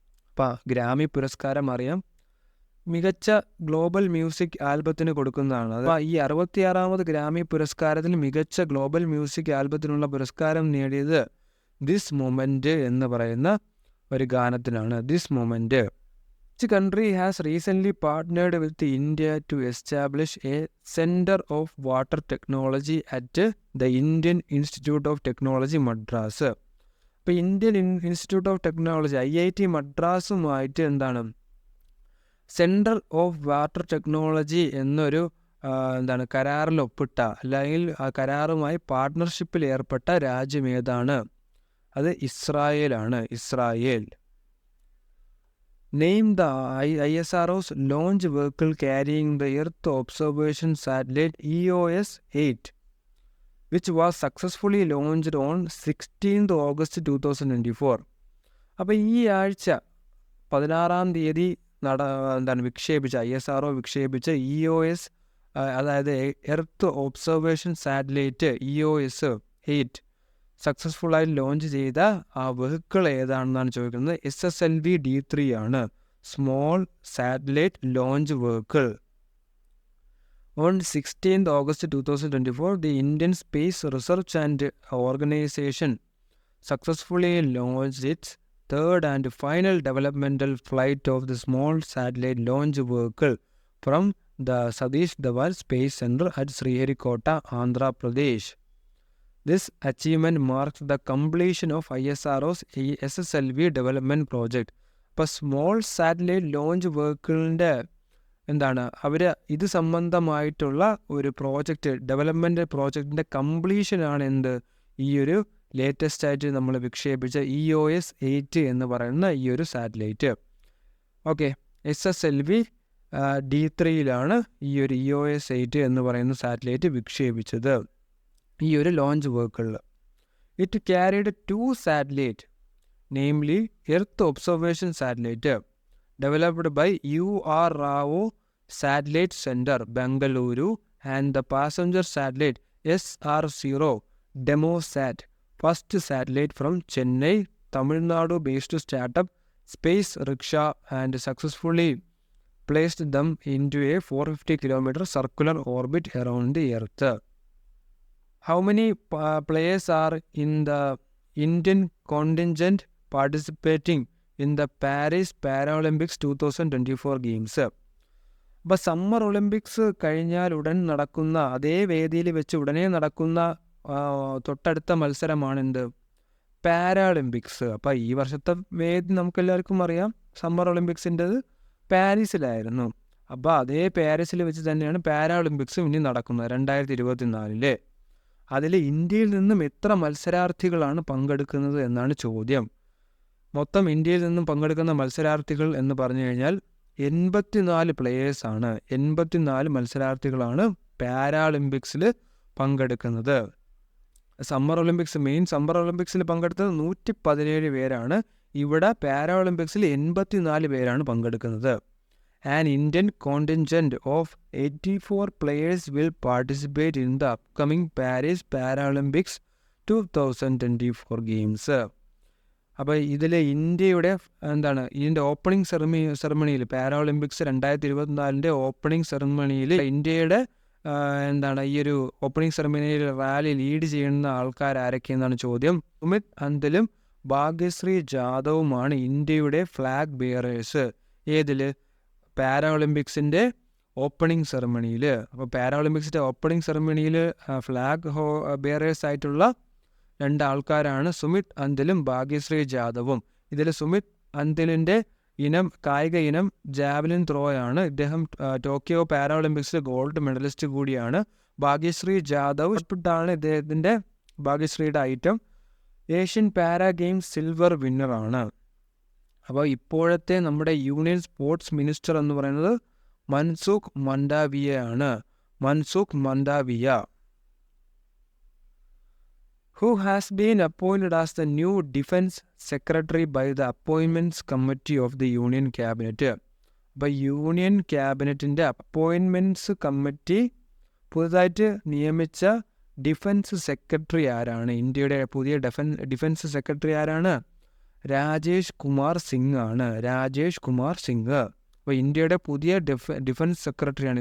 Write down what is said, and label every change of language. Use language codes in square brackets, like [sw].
[ml] അപ്പം ഗ്രാമി പുരസ്കാരം അറിയാം, മികച്ച ഗ്ലോബൽ മ്യൂസിക് ആൽബത്തിന് കൊടുക്കുന്നതാണ്. അപ്പോൾ ഈ 66ാമത് ഗ്രാമി പുരസ്കാരത്തിൽ മികച്ച ഗ്ലോബൽ മ്യൂസിക് ആൽബത്തിനുള്ള പുരസ്കാരം നേടിയത് ദിസ് മൊമെൻ്റ് എന്ന് പറയുന്ന ഒരു ഗാനത്തിനാണ്. This moment. [en] Which country has recently partnered with India to establish a Center of Water Technology at the Indian Institute of Technology, Madras? [ml] അപ്പോൾ Indian institute of technology IIT മദ്രാസുമായിട്ട് centre of water technology എന്നൊരു കരാറിൽ ഒപ്പിട്ട, അല്ലെങ്കിൽ ആ കരാറുമായി പാർട്ട്ണർഷിപ്പിൽ ഏർപ്പെട്ട രാജ്യം ഏതാണ്? അത് ഇസ്രായേലാണ്. Israel. [en] Name the ISRO's launch vehicle carrying the Earth observation satellite EOS-8, which was successfully launched on 16th August 2024. [ml] അപ്പോൾ ഈ ആഴ്ച 16-ാം തീയതി വിക്ഷേപിച്ച ISRO വിക്ഷേപിച്ച EOS, അതായത് earth observation satellite EOS-8 സക്സസ്ഫുള്ളായി launch ചെയ്ത ആ വെഹിക്കിൾ ഏതാണെന്നാണ് ചോദിക്കുന്നത്. SSLV D3 ആണ്. Small satellite launch vehicle. [en] On 16th August 2024, the Indian Space Research and Organization successfully launched its third and final developmental flight of the small satellite launch vehicle from the Satish Dhawan Space Center at Sriharikota, Andhra Pradesh. This achievement marks the completion of ISRO's SSLV development project. [ml] ഇപ്പോൾ small satellite launch വെഹിക്കിളിൻ്റെ അവർ ഇത് സംബന്ധമായിട്ടുള്ള ഒരു project, development പ്രോജക്റ്റിൻ്റെ കംപ്ലീഷനാണ് ഈ ഒരു latest ആയിട്ട് നമ്മൾ വിക്ഷേപിച്ച EOS-8 എന്ന് പറയുന്ന ഈ ഒരു സാറ്റലൈറ്റ്. ഓക്കെ, SSLV D3യിലാണ് ഈ ഒരു EOS-8 എന്ന് പറയുന്ന സാറ്റലൈറ്റ് വിക്ഷേപിച്ചത്, ഈ ഒരു launch വെഹിക്കിളിൽ. [en] It carried 2 satellite, namely earth observation satellite developed by UR Rao satellite centre, Bengaluru, and the passenger satellite SR0 DemoSat, first satellite from Chennai, Tamil Nadu based startup space rickshaw, and successfully placed them into a 450 km circular orbit around the Earth. How many players are in the Indian contingent participating in the Paris Paralympics 2024 Games? [ml] അപ്പോൾ summer Olympics കഴിഞ്ഞാൽ ഉടൻ നടക്കുന്ന, അതേ വേദിയിൽ വെച്ച് ഉടനെ നടക്കുന്ന തൊട്ടടുത്ത മത്സരമാണ് പാരാളിമ്പിക്സ്. അപ്പോൾ ഈ വർഷത്തെ വേദി നമുക്കെല്ലാവർക്കും അറിയാം, സമ്മർ ഒളിമ്പിക്സിൻ്റെത് പാരീസിലായിരുന്നു. അപ്പോൾ അതേ പാരീസിൽ വെച്ച് തന്നെയാണ് പാരാളിമ്പിക്സ് ഇനി നടക്കുന്നത് 2024. അതിൽ ഇന്ത്യയിൽ നിന്നും എത്ര മത്സരാർത്ഥികളാണ് പങ്കെടുക്കുന്നത് എന്നാണ് ചോദ്യം. മൊത്തം ഇന്ത്യയിൽ നിന്നും പങ്കെടുക്കുന്ന മത്സരാർത്ഥികൾ എന്ന് പറഞ്ഞു കഴിഞ്ഞാൽ 84 പ്ലേയേഴ്സാണ്. 84 മത്സരാർത്ഥികളാണ് പാരാളിമ്പിക്സിൽ പങ്കെടുക്കുന്നത്. സമ്മർ ഒളിമ്പിക്സിൽ പങ്കെടുത്തത് 117 പേരാണ്. ഇവിടെ പാരാഒളിമ്പിക്സിൽ 84 പേരാണ് പങ്കെടുക്കുന്നത്. [en] An Indian contingent of 84 players will participate in the upcoming Paris Paralympics 2024 Games. [ml] അപ്പോൾ ഇതിൽ ഇന്ത്യയുടെ ഇതിൻ്റെ ഓപ്പണിംഗ് സെറമണിയിൽ പാരാഒളിമ്പിക്സ് 2024 ഓപ്പണിംഗ് സെറമണിയിൽ ഇന്ത്യയുടെ ഈ ഒരു ഓപ്പണിംഗ് സെറമണിയിൽ റാലി ലീഡ് ചെയ്യുന്ന ആൾക്കാർ ആരൊക്കെയെന്നാണ് ചോദ്യം. സുമിത് അന്തലും ഭാഗ്യശ്രീ ജാദവുമാണ് ഇന്ത്യയുടെ ഫ്ലാഗ് ബിയറേഴ്സ്. ഏതിൽ? പാരാഒളിമ്പിക്സിൻ്റെ ഓപ്പണിംഗ് സെറമണിയിൽ. അപ്പോൾ പാരാഒളിമ്പിക്സിൻ്റെ ഓപ്പണിംഗ് സെറമണിയിൽ ഫ്ലാഗ് ബിയറേഴ്സ് ആയിട്ടുള്ള 2 ആൾക്കാരാണ് സുമിത് അന്തലും ഭാഗ്യശ്രീ ജാദവും. ഇതിൽ സുമിത് അന്തലിൻ്റെ കായിക ഇനം ജാവലിൻ ത്രോ ആണ്. ഇദ്ദേഹം ടോക്കിയോ പാരാഒളിമ്പിക്സിൽ ഗോൾഡ് മെഡലിസ്റ്റ് കൂടിയാണ്. ഭാഗ്യശ്രീ ജാദവ് ാണ് ഇദ്ദേഹത്തിൻ്റെ ഭാഗ്യശ്രീയുടെ item. Asian para games silver വിന്നറാണ്. അപ്പോൾ ഇപ്പോഴത്തെ നമ്മുടെ യൂണിയൻ സ്പോർട്സ് മിനിസ്റ്റർ എന്ന് പറയുന്നത് മൻസുഖ് മൻഡാവിയ ആണ്. Mansukh Mandaviya. [en] Who has been appointed as the new Defence Secretary by the Appointments Committee of the Union Cabinet? [ml] അപ്പോൾ യൂണിയൻ ക്യാബിനറ്റിൻ്റെ അപ്പോയിൻമെൻറ്റ്സ് കമ്മിറ്റി പുതുതായിട്ട് നിയമിച്ച ഡിഫൻസ് സെക്രട്ടറി ആരാണ്? ഇന്ത്യയുടെ പുതിയ ഡിഫൻസ് സെക്രട്ടറി ആരാണ്? രാജേഷ് കുമാർ സിംഗ് ആണ്. രാജേഷ് കുമാർ സിംഗ്. അപ്പോൾ ഇന്ത്യയുടെ പുതിയ ഡിഫൻസ് സെക്രട്ടറിയാണ്.